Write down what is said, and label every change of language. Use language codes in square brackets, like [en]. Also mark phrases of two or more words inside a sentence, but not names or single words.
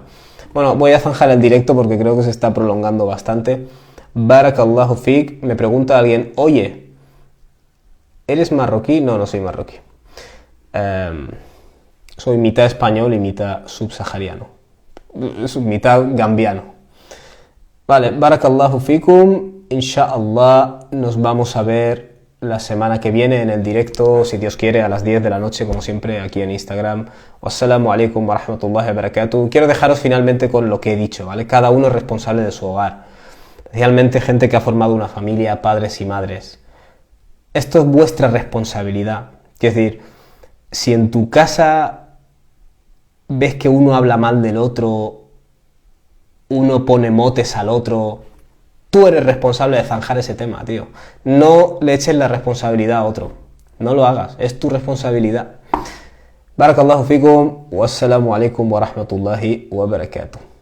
[es] Bueno, voy a zanjar el directo porque creo que se está prolongando bastante. [ar] بارك الله فيك. [es] Me pregunta alguien, oye, ¿eres marroquí? No, no soy marroquí. Soy mitad español y mitad subsahariano, mitad gambiano. Vale, [ar] بارك الله فيكم. [es] Inshallah nos vamos a ver la semana que viene en el directo, si Dios quiere, a las 10 de la noche, como siempre, aquí en Instagram. [ar] والسلام عليكم ورحمة الله وبركاته. [es] Quiero dejaros finalmente con lo que he dicho, ¿vale? Cada uno es responsable de su hogar, especialmente gente que ha formado una familia, padres y madres. Esto es vuestra responsabilidad. Es decir, si en tu casa ves que uno habla mal del otro, uno pone motes al otro, tú eres responsable de zanjar ese tema, tío. No le eches la responsabilidad a otro. No lo hagas, es tu responsabilidad. [ar] بارك الله فيكم، والسلام عليكم ورحمة الله وبركاته.